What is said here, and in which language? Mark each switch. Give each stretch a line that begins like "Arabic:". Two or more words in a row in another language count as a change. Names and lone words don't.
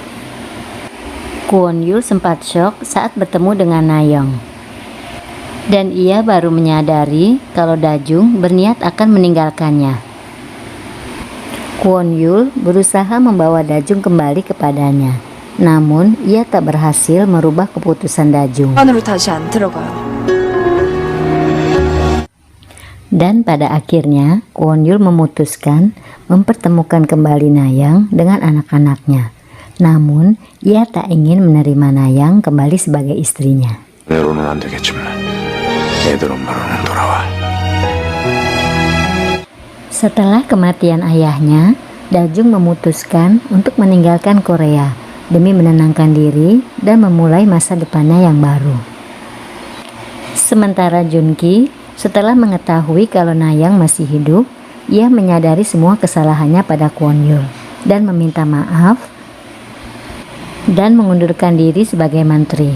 Indonesian: Kwon Yul sempat syok saat bertemu dengan Nayong. Dan ia baru menyadari kalau Dajung berniat akan meninggalkannya. Kwon Yul berusaha membawa Dajung kembali kepadanya. Namun, ia tak berhasil merubah keputusan Dajung.
Korean: 안으로 다시 안 들어가요.
Indonesian: Dan pada akhirnya, Kwon Yul memutuskan mempertemukan kembali Nayang dengan anak-anaknya. Namun, ia tak ingin menerima Nayang kembali sebagai istrinya.
Korean: 내로는 안 되겠지만 애들 엄마로는 돌아와.
Indonesian: Setelah kematian ayahnya, Dajung memutuskan untuk meninggalkan Korea demi menenangkan diri dan memulai masa depannya yang baru. Sementara Junki, setelah mengetahui kalau Nayang masih hidup, ia menyadari semua kesalahannya pada Kwon Yul dan meminta maaf dan mengundurkan diri sebagai menteri.